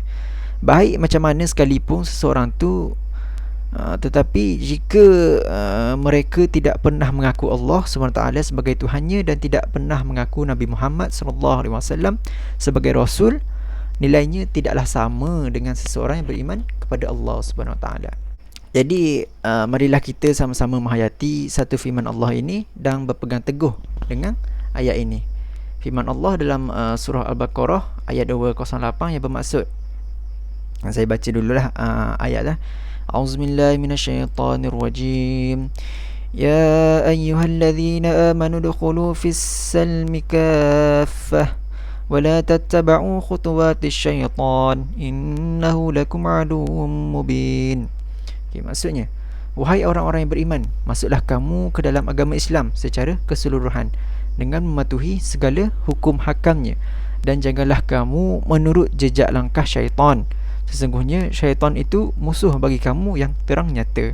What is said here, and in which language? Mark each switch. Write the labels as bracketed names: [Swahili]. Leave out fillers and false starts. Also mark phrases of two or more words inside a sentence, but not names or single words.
[Malay] Baik macam mana sekalipun seseorang tu, tetapi jika mereka tidak pernah mengaku Allah SWT sebagai Tuhannya dan tidak pernah mengaku Nabi Muhammad SAW sebagai Rasul, nilainya tidaklah sama dengan seseorang yang beriman kepada Allah SWT. Jadi marilah kita sama-sama menghayati satu firman Allah ini dan berpegang teguh dengan ayat ini. Firman Allah dalam surah Al-Baqarah ayat 208 yang bermaksud, saya baca dululah ayat dah. [Arabic] أعوذ بالله من الشيطان الرجيم. يا أيها الذين آمنوا ادخلوا في السلم كافة ولا تتبعوا خطوات الشيطان إنه لكم عدو مبين. [Malay] Maksudnya, wahai orang-orang yang beriman, masuklah kamu ke dalam agama Islam secara keseluruhan dengan mematuhi segala hukum hakamnya, dan janganlah kamu menurut jejak langkah syaitan. Sesungguhnya syaitan itu musuh bagi kamu yang terang nyata.